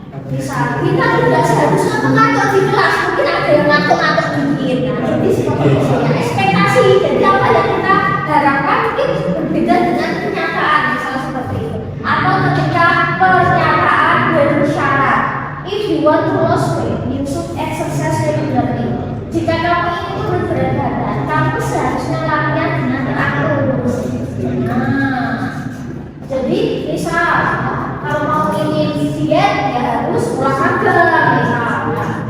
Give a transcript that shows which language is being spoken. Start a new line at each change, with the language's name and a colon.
Indonesian: Misal kita tidak seharusnya mengatur di kelas, mungkin ada yang ngatur-ngatur dikit. Nah, jadi seperti itu ya ekspektasi. Jadi apa yang kita harapkan mungkin berbeda dengan kenyataan, misal seperti itu. Atau ketika pernyataan bersyarat,
English: if you want to lose weight, you should exercise regularly.
Indonesian: Jika kamu ingin turun berat badan, kamu seharusnya latihan dengan teratur. Nah, jadi misal kalau mau ingin diet ya harus olahraga misalnya.